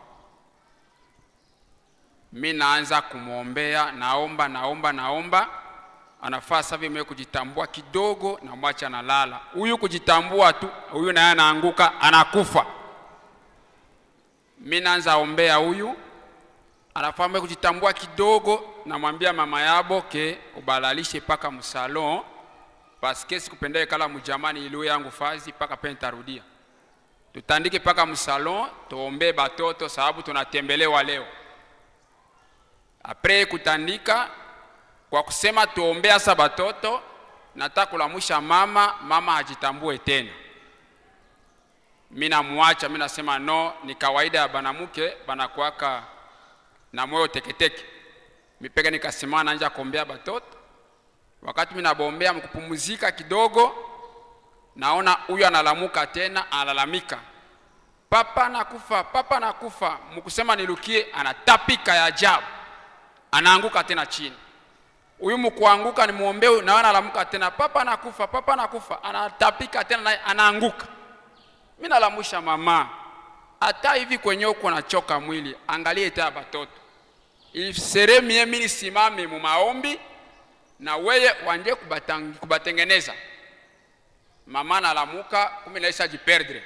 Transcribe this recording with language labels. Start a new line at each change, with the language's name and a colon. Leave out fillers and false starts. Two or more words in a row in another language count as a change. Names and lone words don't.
Swahili: Mimi naanza kumwombea, naomba anafaa sasa mimi kujitambua kidogo na mwacha analala. Huyu kujitambua tu, huyu naye anaanguka anakufa. Mimi naanza ombea huyu, anafaa mimi kujitambua kidogo, namwambia mama yabo ke ubalalishe paka msalon paske sikupendee kala mujamani ilo yangu fazi paka penta rudia. Tutandike paka msalon, tuombe batoto sababu tunatembelewa leo. Apre kutandika kwa kusema tuombea sa batoto, nataka kulamusha mama hajitambue tena. Mimi namwacha, mimi nasema no, ni kawaida ya banamuke banakuaka na moyo teketeke. Mipeka nikasimama nanja kuombea batoto. Wakati mimi nabombea mkupumzika kidogo, naona huyu analamuka tena, analalamika. Papa nakufa, papa nakufa. Mkusema nilukie, anatapika ya ajabu. Anaanguka tena chini. Huyu mkuanguka ni muombeo, na analamuka tena, papa nakufa, papa nakufa. Anatapika tena na anaanguka. Mimi nalamusha mama, hata hivi kwenye uko nachoka mwili, angalie tena batoto. Ifsere mimi nisimame mu maombi na wewe wanje kubatengeneza. Mama nalamuka, kumbe naisha jiperdre.